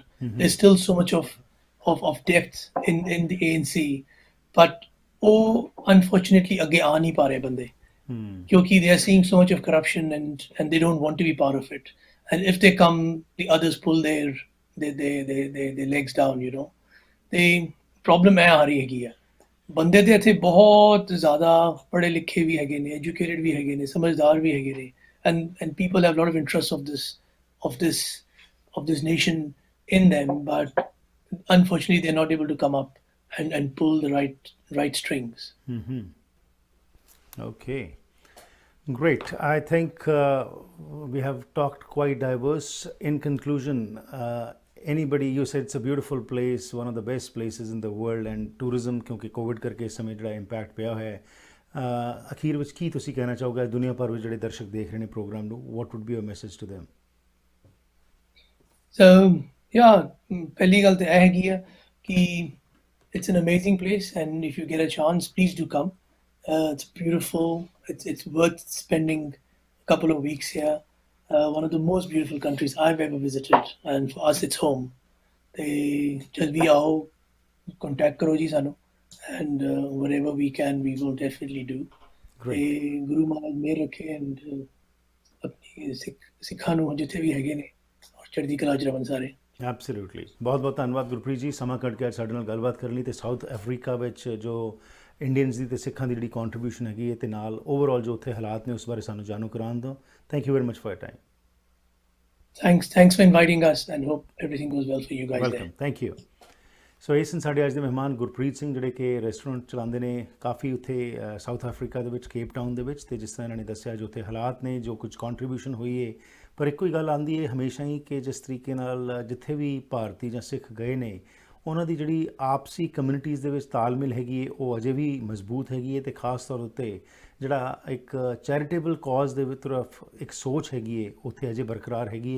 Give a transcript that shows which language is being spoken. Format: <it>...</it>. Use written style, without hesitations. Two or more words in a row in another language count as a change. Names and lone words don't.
<en>There's still so much of depth in the ANC, but unfortunately</en> <hi>आगे आ नहीं पा रहे बंदे क्योंकि</hi> <en>they are seeing so much of corruption and they don't want to be part of it, and if they come the others pull their legs down, you know.</en> <pa>They ਪ੍ਰੋਬਲਮ ਹੈ ਆ ਰਹੀ ਹੈਗੀ ਹੈ. ਬੰਦੇ ਤੇ ਇੱਥੇ ਬਹੁਤ ਜ਼ਿਆਦਾ ਪੜ੍ਹੇ ਲਿਖੇ ਭੀ ਹੈਗੇ ਨੇ, ਐਜੂਕੇਟਿਡ ਭੀ ਹੈਗੇ ਨੇ, ਸਮਝਦਾਰ ਭੀ ਹੈਗੇ ਨੇ,</pa> <en>and people have a lot of interest of this nation in them, but unfortunately they're not able to come up and pull the right strings. Okay, great. I think we have talked quite diverse. In conclusion, anybody, you said it's a beautiful place, one of the best places in the world, and tourism</en> <hi>क्योंकि कोविड करके इस समय</hi> <pa>ਜਿਹੜਾ ਇੰਪੈਕਟ ਪਿਆ ਹੋਇਆ ਹੈ, ਅਖੀਰ ਵਿੱਚ ਕੀ ਤੁਸੀਂ ਕਹਿਣਾ ਚਾਹੋਗੇ ਦੁਨੀਆ ਭਰ ਵਿੱਚ ਜਿਹੜੇ ਦਰਸ਼ਕ ਦੇਖ ਰਹੇ ਨੇ ਪ੍ਰੋਗਰਾਮ ਨੂੰ,</pa> <en>what would be your message to them? So yeah,</en> <pa>ਪਹਿਲੀ ਗੱਲ ਤਾਂ ਇਹ ਹੈਗੀ ਆ ਕਿ</pa> <en>it's an amazing place, and if you get a chance, please do come. It's beautiful. It's worth spending a couple of weeks here. One of the most beautiful countries I've ever visited, and for us, it's home. They just be</en> <pa>आओ, contact ਕਰੋ ਜੀ ਸਾਨੂੰ,</pa> <en>and whatever we can, we will definitely do. Great.</en> <pa>ਤੇ ਗੁਰੂ ਮਹਾਰਾਜ ਮੇਰ ਰੱਖੇ, and ਆਪਣੀ ਸਿੱਖਾਂ ਨੂੰ ਜਿੱਥੇ ਵੀ ਹੈਗੇ ਨੇ, ਔਰ ਚੜ੍ਹਦੀ ਕਲਾ 'ਚ ਰਹਿਣ ਸਾਰੇ।</pa> <en>ਐਬਸੋਲੂਟਲੀ।</en> <pa>ਬਹੁਤ ਬਹੁਤ ਧੰਨਵਾਦ ਗੁਰਪ੍ਰੀਤ ਜੀ, ਸਮਾਂ ਕੱਢ ਕੇ ਅੱਜ ਸਾਡੇ ਨਾਲ ਗੱਲਬਾਤ ਕਰਨ ਲਈ, ਤੇ ਸਾਊਥ ਅਫਰੀਕਾ ਵਿੱਚ ਜੋ ਇੰਡੀਅਨਸ ਦੀ ਅਤੇ ਸਿੱਖਾਂ ਦੀ ਜਿਹੜੀ ਕੰਟਰੀਬਿਊਸ਼ਨ ਹੈਗੀ ਹੈ, ਅਤੇ ਨਾਲ ਓਵਰਆਲ ਜੋ ਉੱਥੇ ਹਾਲਾਤ ਨੇ ਉਸ ਬਾਰੇ ਸਾਨੂੰ ਜਾਣੂ ਕਰਾਉਣ ਦਿਓ।</pa> <en>thank you very much for your time. Thanks for inviting us, and hope everything goes well for you guys ਵੈਲਕਮ, there. thank you.</en> <pa>ਸੋ ਇਹ ਸਨ ਸਾਡੇ ਅੱਜ ਦੇ ਮਹਿਮਾਨ ਗੁਰਪ੍ਰੀਤ ਸਿੰਘ, ਜਿਹੜੇ ਕਿ ਰੈਸਟੋਰੈਂਟ ਚਲਾਉਂਦੇ ਨੇ ਕਾਫੀ ਉੱਥੇ ਸਾਊਥ ਅਫਰੀਕਾ ਦੇ ਵਿੱਚ, ਕੇਪ ਟਾਊਨ ਦੇ ਵਿੱਚ, ਅਤੇ ਜਿਸ ਤਰ੍ਹਾਂ ਇਹਨਾਂ ਨੇ ਦੱਸਿਆ ਜੋ ਉੱਥੇ ਹਾਲਾਤ ਨੇ, ਜੋ ਕੁਝ ਕੰਟਰੀਬਿਊਸ਼ਨ ਹੋਈ ਹੈ, ਪਰ ਇੱਕੋ ਹੀ ਗੱਲ ਆਉਂਦੀ ਹੈ ਹਮੇਸ਼ਾ ਹੀ ਕਿ ਜਿਸ ਤਰੀਕੇ ਨਾਲ ਜਿੱਥੇ ਵੀ ਭਾਰਤੀ ਜਾਂ ਸਿੱਖ ਗਏ ਨੇ, ਉਹਨਾਂ ਦੀ ਜਿਹੜੀ ਆਪਸੀ ਕਮਿਊਨਿਟੀਜ਼ ਦੇ ਵਿੱਚ ਤਾਲਮੇਲ ਹੈਗੀ ਹੈ, ਉਹ ਅਜੇ ਵੀ ਮਜ਼ਬੂਤ ਹੈਗੀ ਹੈ, ਅਤੇ ਖਾਸ ਤੌਰ ਉੱਤੇ ਜਿਹੜਾ ਇੱਕ</pa> <en>charitable cause</en> <pa>ਦੇ ਤਰਫ ਇੱਕ ਸੋਚ ਹੈਗੀ ਹੈ, ਉੱਥੇ ਅਜੇ ਬਰਕਰਾਰ ਹੈਗੀ ਹੈ।</pa>